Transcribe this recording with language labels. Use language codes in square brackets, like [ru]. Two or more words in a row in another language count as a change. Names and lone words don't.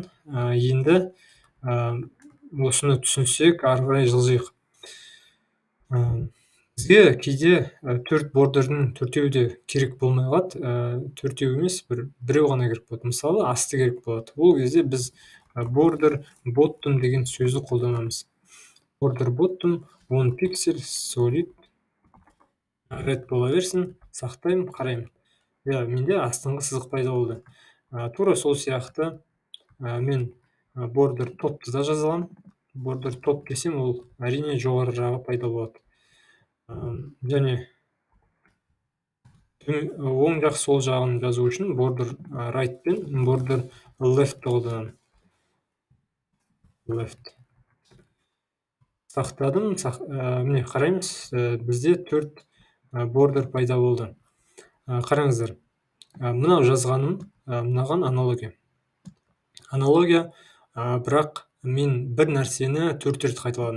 [kk] Енді осыны түсінсек, ары қарай жылжиық. Бізге кейде төрт бордердің төртеуі де керек болмай қалады. Төртеу емес, біреу ғана керек болады. Мысалы, асты керек болады. Ол кезде біз [en] border bottom [kk] деген сөзді қолданамыз. [en] Border bottom [kk] 10 пиксель [en] solid red [kk] бола берсін, сақтаймын, қараймын. Менде астыңғы сызық пайда болды. Тура сол сияқты мен [en] border topты [kk] да жаза аламын. [en] Border top [kk] десем, ол әрине жоғары жағы пайда болады. Және оң жақ сол жағын жазу үшін [en] border right [kk] пен [en] border left [kk] қолданамын. Left. Сақтадым. Міне қараймыз, бізде 4 border пайда болды. Қараңыздар, мынау жазғаным мынаған аналогия. Аналогия, бірақ мен бір нәрсені 4 рет қайталадым.